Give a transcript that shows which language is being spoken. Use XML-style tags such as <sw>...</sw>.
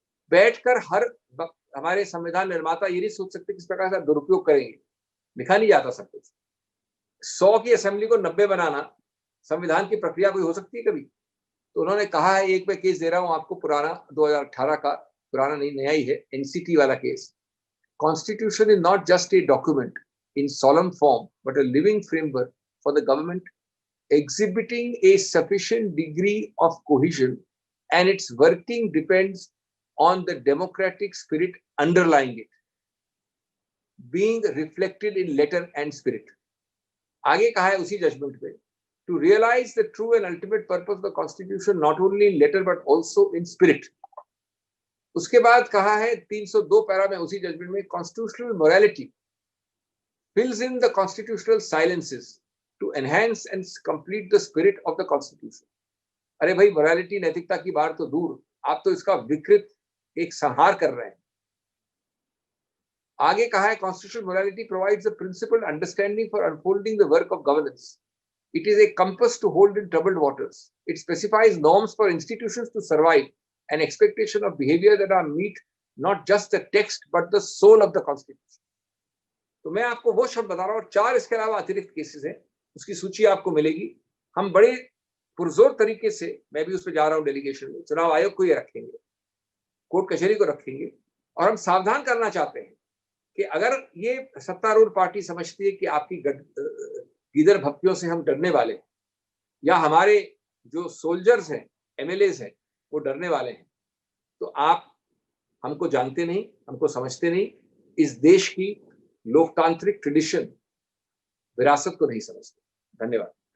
<hi>बैठकर हर वक्त हमारे संविधान निर्माता ये नहीं सोच सकते किस प्रकार से दुरुपयोग करेंगे, लिखा नहीं जाता सब कुछ। 100 की असेंबली को 90 बनाना संविधान की प्रक्रिया कोई हो सकती है कभी? तो उन्होंने कहा है, एक मैं केस दे रहा हूं आपको, पुराना 2018 का, पुराना नहीं नया ही है, एनसीटी वाला case.</hi> <en>Constitution is not just a document in solemn form but a living framework for the government, exhibiting a sufficient degree of cohesion, and its working depends on the democratic spirit underlying it being reflected in letter and spirit.</en> <hi>आगे कहा है उसी judgement पे,</hi> <en>to realize the true and ultimate purpose of the constitution not only in letter but also in spirit.</en> <hi>उसके बाद कहा है 302 para में उसी जजमेंट में,</hi> <en>constitutional morality fills in the constitutional silences to enhance and complete the spirit of the constitution.</en> <hi>अरे भाई, morality नैतिकता की बात तो दूर, आप तो इसका विकृत एक संहार कर रहे हैं। आगे कहा है,</hi> <en>constitutional morality provides a principled understanding for unfolding the work of governance. It is a compass to hold in troubled waters. It specifies norms for institutions to survive and expectation of behavior that are meet not just the text but the soul of the constitution.</en> <hi>तो मैं आपको वो शब्द बता रहा हूँ, 4 इसके अलावा अतिरिक्त केसेस हैं, उसकी सूची आपको मिलेगी। हम बड़े पुरजोर तरीके से, मैं भी उस पर जा रहा हूँ डेलीगेशन में, चुनाव आयोग को ये रखेंगे, कोर्ट कचहरी को रखेंगे, और हम सावधान करना चाहते हैं कि अगर ये सत्तारूढ़ पार्टी समझती है कि आपकी गीदड़ भक्तियों से हम डरने वाले, या हमारे जो सोल्जर्स हैं, एमएलएज हैं, वो डरने वाले हैं, तो आप हमको जानते नहीं, हमको समझते नहीं, इस देश की लोकतांत्रिक ट्रेडिशन, विरासत को नहीं समझते। धन्यवाद।</hi>